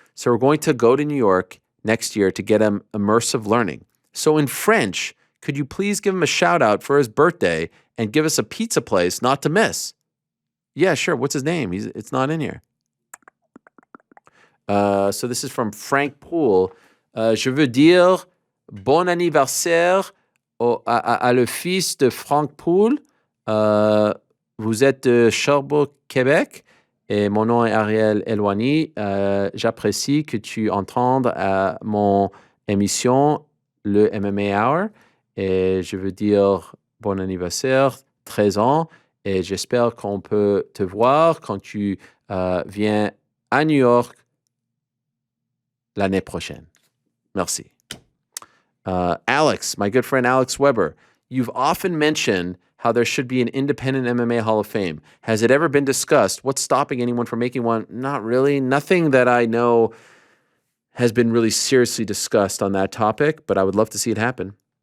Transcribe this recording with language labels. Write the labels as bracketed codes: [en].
[en] So we're going to go to New York next year to get him immersive learning. So in French, could you please give him a shout out for his birthday and give us a pizza place not to miss? Yeah, sure. What's his name? It's not in here. So this is from Frank Poole. [fr] Je veux dire bon anniversaire à le fils de Frank Poole. Vous êtes de Sherbrooke, Québec. Et mon nom est Ariel Helwani. J'apprécie que tu entendes mon émission, le MMA Hour. Et je veux dire bon anniversaire, 13 ans. Et j'espère qu'on peut te voir quand tu viens à New York l'année prochaine. Merci. [en] Alex, my good friend Alex Weber, you've often mentioned how there should be an independent MMA Hall of Fame. Has it ever been discussed? What's stopping anyone from making one? Not really. Nothing that I know has been really seriously discussed on that topic, but I would love to see it happen.